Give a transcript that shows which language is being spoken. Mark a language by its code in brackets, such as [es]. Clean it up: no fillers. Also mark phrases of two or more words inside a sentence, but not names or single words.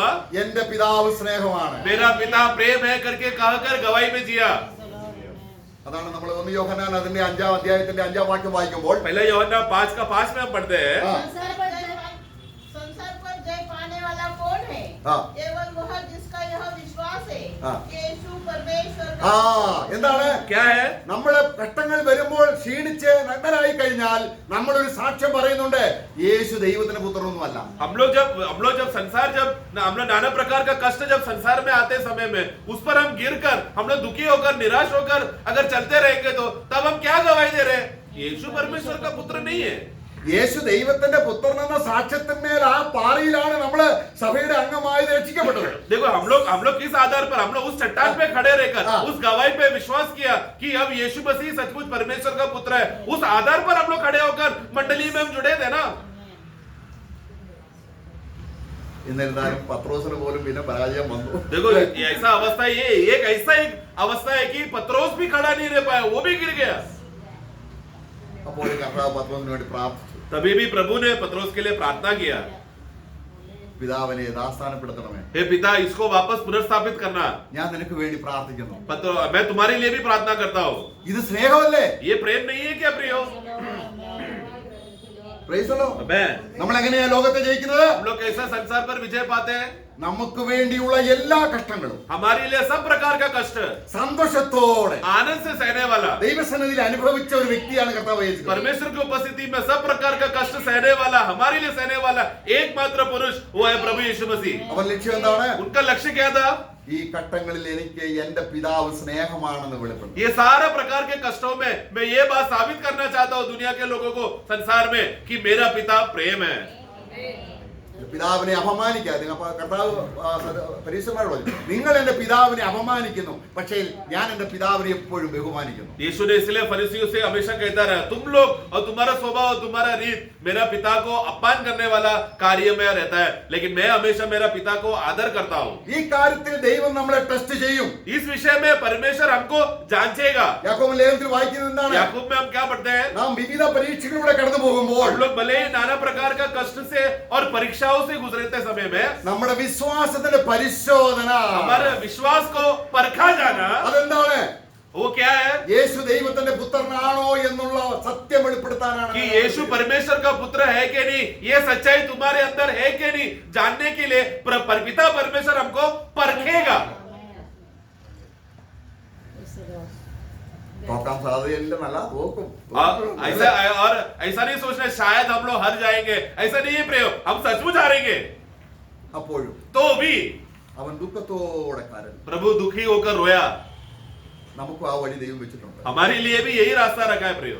[ml] എന്റെ പിതാവ് സ്നേഹമാണ്, [hi] मेरा पिता प्रेम है करके कहकर गवाही में जिया। [ml] അതാണ് നമ്മൾ 1 യോഹന്നാൻ അതിന്റെ 5-ാം അധ്യായത്തിന്റെ 5-ാം വാക്യം വായിക്കുമ്പോൾ [hi] पहले यूहन्ना 5:5 में हम पढ़ते हैं, संसार पर जय पाने वाला कौन है? हाँ। केवल वह जिसका यह विश्वास है हाँ। कि यीशु परमेश्वर ആ का [ml] എന്താണ് [hi] क्या है? [ml] നമ്മള് ഘട്ടങ്ങൾ വരുമ്പോൾ ക്ഷീണിച്ച് നഗ്നരായി കഴിഞ്ഞാൽ നമ്മളൊരു സാക്ഷ്യം പറയുന്നുണ്ട്, യേശു ദൈവത്തിന്റെ പുത്രനൊന്നുമല്ല. [hi] हम लोग जब संसार हम लोग नाना प्रकार का कष्ट जब संसार में आते समय में उस पर हम गिरकर, हम लोग दुखी होकर, निराश होकर अगर चलते रहेंगे तो तब हम क्या गवाही दे रहे हैं? यीशु परमेश्वर का पुत्र नहीं है। [ml] യേശു ദൈവത്തിന്റെ പുത്രനെന്ന സാക്ഷ്യത്തിന്മേൽ ആ പാറയിലാണ് നമ്മള് സഭയുടെ അംഗമായത് രക്ഷിക്കപ്പെട്ടത്. [hi] देखो हम लोग किस आधार पर, हम लोग उस चट्टान पे खड़े रहकर हाँ। उस गवाही पे विश्वास किया कि अब यीशु मसीह सचमुच परमेश्वर का पुत्र है, उस आधार पर हम लोग खड़े होकर मंडली में हम जुड़े थे ना। [ml] എന്നിരുന്നാലും പത്രോസിന് പോലും പിന്നെ പരാജയം വന്നു. [hi] देखो ये ऐसा अवस्था, ये एक ऐसा एक अवस्था है कि पत्रोस भी खड़ा नहीं रह पाया, वो भी गिर गया। [ml] അപ്പോൾ കർത്താവ് പത്രോസിന് വേണ്ടി പ്രാർത്ഥിച്ചു, [hi] तभी भी प्रभु ने पत्रोस के लिए प्रार्थना किया, [ml] പിതാവിനെ യഥാസ്ഥാനപ്പെടുത്തണമേ, [hi] हे पिता इसको वापस पुनर्स्थापित करना। [ml] ഞാൻ നിനക്ക് വേണ്ടി പ്രാർത്ഥിക്കുന്നു. [hi] मैं तुम्हारे लिए भी प्रार्थना करता हूँ। [ml] ഇത് സ്നേഹമല്ലേ? [hi] ये प्रेम नहीं है क्या प्रियो? [en] Praise the Lord. Amen। [ml] നമ്മൾ എങ്ങനെയാ ലോകത്തെ ജയിക്കുന്നത്? [hi] हम लोग कैसा संसार पर विजय पाते हैं? [ml] നമുക്ക് വേണ്ടിയുള്ള എല്ലാ കഷ്ടങ്ങളും [hi] हमारे लिए सब प्रकार का कष्ट [ml] സന്തോഷത്തോടെ [hi] आनंद से सहने वाला, [ml] ദൈവസന്നിധിയിൽ അനുഭവിച്ച ഒരു വ്യക്തിയാണ് കർത്താവ് യേശു. [hi] परमेश्वर की उपस्थिति में सब प्रकार का कष्ट सहने वाला, हमारे लिए सहने वाला एकमात्र पुरुष वो है प्रभु यीशु मसीह। [ml] അവൻ ലക്ഷ്യം എന്താണ്? [hi] उनका लक्ष्य क्या था? [ml] ഈ ഘട്ടങ്ങളിൽ എനിക്ക് എന്റെ പിതാവ് സ്നേഹമാണെന്ന് വെളിപ്പെടുത്തും. [hi] ये सारा प्रकार के कष्टों में मैं ये बात साबित करना चाहता हूँ दुनिया के लोगों को, संसार में, कि मेरा पिता प्रेम है। [ml] പിതാവിനെ അപമാനിക്കാതെ കർത്താവ് പരീക്ഷന്മാരോട് പറഞ്ഞു, നിങ്ങൾ എന്റെ പിതാവിനെ അപമാനിക്കുന്നു, പക്ഷേ ഞാൻ എന്റെ പിതാവിനെ എപ്പോഴും ബഹുമാനിക്കുന്നു. [hi] यीशु ने इसलिए फरीसियों से हमेशा कहता रहा, तुम लोग और तुम्हारा स्वभाव और तुम्हारा रीत मेरा पिता को अपमान करने वाला कार्य में रहता है, लेकिन मैं हमेशा मेरा पिता को आदर करता हूँ। [ml] ഈ കാര്യത്തിൽ ദൈവം നമ്മളെ ടെസ്റ്റ് ചെയ്യും. [hi] इस विषय में परमेश्वर हमको जांचेगा। [ml] യാക്കോബ് ലേഖനത്തിൽ വായിക്കുന്നത് എന്താണ്? [hi] याकूब में हम क्या पढ़ते हैं? [ml] നാം വിവിധ പരീക്ഷകളിലൂടെ കടന്നു പോകുമ്പോൾ [hi] हम लोग भले ही नाना प्रकार का कष्ट से और परीक्षाओं से गुजरते समय में [ml] നമ്മുടെ വിശ്വാസത്തിന്റെ പരിശോധന, [hi] हमारे विश्वास को परखा जाना, [ml] അതെന്താണ്? [hi] वो क्या है? [ml] യേശു ദൈവത്തിന്റെ പുത്രനാണോ എന്നുള്ള സത്യം വെളിപ്പെടുത്താനാണ്. [hi] कि यीशु परमेश्वर का पुत्र है कि नहीं, ये सच्चाई तुम्हारे अंदर है कि नहीं, जानने के लिए पिता परमेश्वर हमको परखेगा। [ml] നോക്കാൻ സാധ്യതയില്ലെന്നല്ല, നോക്കും. [hi] ऐसा और ऐसा नहीं सोचना शायद हम लोग हार जाएंगे, ऐसा नहीं है प्रयोग, हम सचमुच हारेंगे। [ml] അപ്പോഴും [hi] तो भी [ml] അവൻ ദുഃഖത്തോടെ കരഞ്ഞു. [hi] प्रभु दुखी होकर रोया। [ml] നമുക്ക് ആ വഴി ദൈവം വെച്ചിട്ടുണ്ട്. [hi] हमारे लिए भी यही रास्ता रखा है प्रयोग।